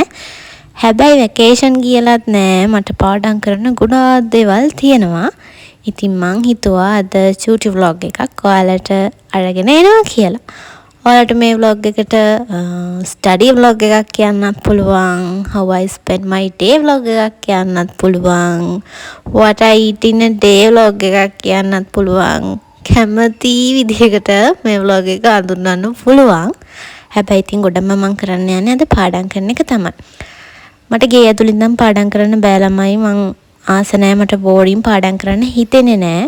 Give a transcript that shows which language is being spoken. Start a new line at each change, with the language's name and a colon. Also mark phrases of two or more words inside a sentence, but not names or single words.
Sinhala: හැබැයි vacation කියලාත් නෑ, මට පාඩම් කරන ගොඩාක් දේවල් තියෙනවා. ඉතින් මං හිතුවා අද චූටි vlog එකක් ඔයාලට අරගෙන එනවා කියලා. ඔයාලට මේ vlog එකට
English: study vlog
Sinhala: එකක් කියන්නත් පුළුවන්,
English: how I spend my day vlog
Sinhala: එකක් කියන්නත් පුළුවන්,
English: what I eat in a day vlog
Sinhala: එකක් කියන්නත් පුළුවන්. කැමති විදිහකට මේ vlog එක අඳුන්වන්න පුළුවන්. හැබැයි ඉතින් ගොඩම මම කරන්න යන්නේ අද පාඩම් කරන එක තමයි. මට ගේ ඇතුළේ ඉඳන් පාඩම් කරන්න බෑ ළමයි. මං ආස නැහැ, මට බෝරින් පාඩම් කරන්න හිතෙන්නේ නැහැ.